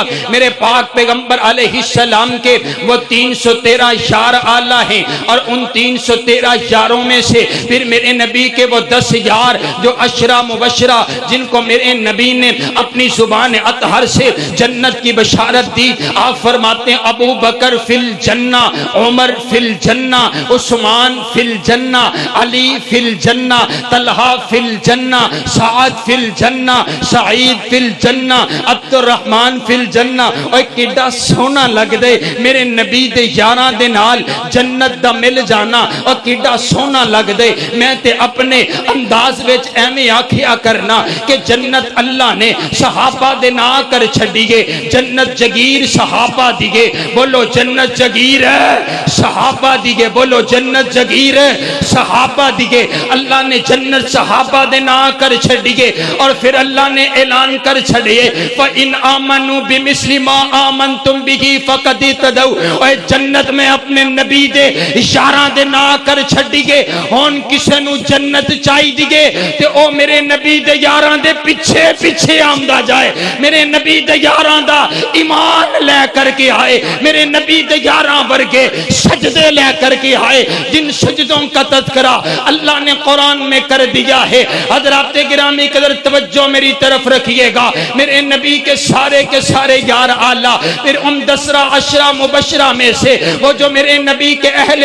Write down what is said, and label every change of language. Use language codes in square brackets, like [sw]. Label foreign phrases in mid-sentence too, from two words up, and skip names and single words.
[ur] میرے پاک پیغمبر [ar] علیہ السلام [ur] کے وہ 313 یار آلہ ہیں اور ان 313 یاروں میں سے پھر میرے نبی کے وہ 10 یار جو عشرہ مبشرہ، جن کو میرے نبی نے اپنی زبان اطہر سے جنت کی بشارت دی۔ آپ فرماتے ہیں ابو بکر [ar] فی الجنہ، [ur] عمر [ar] فی الجنہ، [ur] عثمان [ar] فی الجنہ، [ur] علی [ar] فی الجنہ، [ur] طلحہ [ar] فی الجنہ، [ur] سعد [ar] فی الجنہ، [ur] سعید [ar] فی الجنہ، [ur] عبد الرحمن [ar] فی الجنہ۔ [pa] اور کڈا سونا لگ دے میرے نبی دے یاراں دے نال جنت دا مل جانا، اور کڈا سونا لگ دے۔ میں تے اپنے انداز وچ ایویں آکھیا کرنا کہ جنت اللہ نے صحابہ دے نا کر چھڈیے، جنت جگیر صحابہ دیے، بولو جنت جگیر ہے صحابہ دیے، بولو جنت جگیر ہے صحابہ دیے۔ اللہ نے جنت صحابہ دے نا کر چھڈیے اور پھر اللہ نے اعلان کر چھڈیے [ar] فَإِنْ آمَنُوا بِمِثْلِ مَا آمَنْتُمْ بِهِ فَقَدِ اهْتَدَوْا۔ [pa] اور جنت میں اپنے نبی دے یاراں دے نا کر چھڈیے۔ ہن کسے نو جنت چاہی دیے تے او میرے نبی دے یاراں دے پیچھے پیچھے آمدا جائے، میرے نبی دے یاراں دا ایمان لے کر کے آئے، میرے نبی دے یاراں ورگے سجدے لے کر کے آئے [ur] جن سجدوں کا تذکرہ اللہ نے قرآن میں کر دیا ہے۔ حضرات گرامی قدر توجہ میری طرف رکھیے گا۔ میرے نبی کے سارے یار آلہ، پھر ان 10 عشرہ مبشرہ میں سے وہ جو میرے نبی کے اہل